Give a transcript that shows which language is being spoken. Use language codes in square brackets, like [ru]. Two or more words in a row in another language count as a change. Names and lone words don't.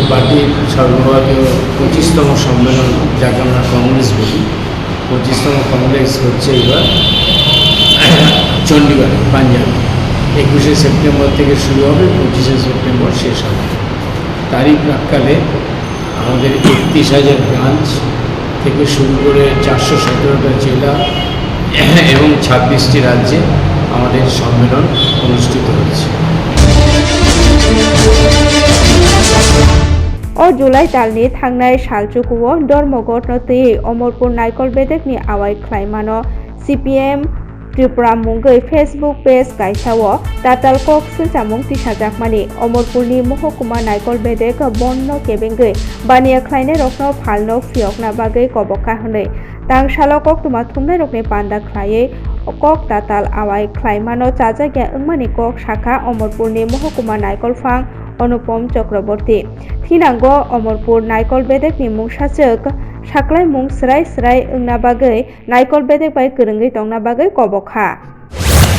[bn] পার্টির সর্বভারতীয় 25তম সম্মেলন যাকে আমরা কংগ্রেস বলি 25তম কংগ্রেস হচ্ছে এবার চণ্ডীগড় পাঞ্জাব 21শে সেপ্টেম্বর থেকে শুরু হবে 25শে সেপ্টেম্বর শেষ হবে তারই প্রাক্কালে আমাদের 31,000 ব্রাঞ্চ থেকে শুরু করে 417টা জেলা এবং 26টি রাজ্যে আমাদের সম্মেলন অনুষ্ঠিত হচ্ছে [trp] O July talni thangnai salchukuo Dormogor no tei Omorpur Naikol bedekni awai khlaimano CPM Tripura mungoi Facebook page kaisao tatal kok sungchamung tisajakmani Omorpurni Mohokuma Naikol bedek bonno kebengoi bania khlainai rokno phalno phiokna bagai kobokha hnoi tangsalo koktuma thumnai rokni panda khlaiei kok tatal awai khlaimano chajagya wngmani kok shakha Omorpurni Mohokuma Naikol phang Anupam Chakraborty Thinango Omorpur Naikol bedekni mungsachok saklai mung srai wngna bagoi Naikol bedek bai kwrwngwi tongna bagoi kobokha